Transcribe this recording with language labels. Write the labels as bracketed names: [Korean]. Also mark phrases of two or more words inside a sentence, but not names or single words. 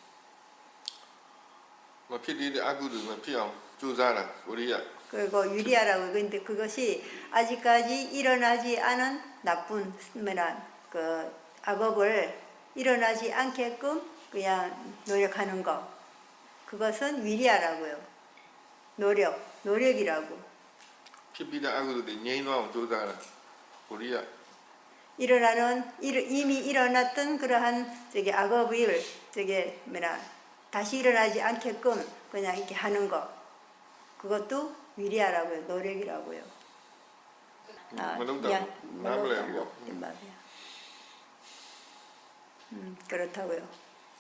[Burmese] မဖြစ်သေးတဲ့အကုသိုလ်မဖြစ်အောင်ကြိုးစားတာ 우리야 [Korean] 그리고 위리아라고 근데 그것이 아직까지 일어나지 않은 나쁜 그 악업을 일어나지 않게끔 그냥 노력하는 것 그것은 위리아라고요. 노력이라고. [Burmese] ဖြစ်ပြီးတဲ့အကုသိုလ်တွေငြိမ်းသွားအောင်ကြိုးစားတာ 우리야 [Korean] 이미 일어났던 그러한 악업을 다시 일어나지 않게끔 그냥 이렇게 하는 것 그것도 위리아라고요. 노력이라고요. [Burmese] မလုပ်တော့နားမလဲဘူး [Korean] 그렇다고요.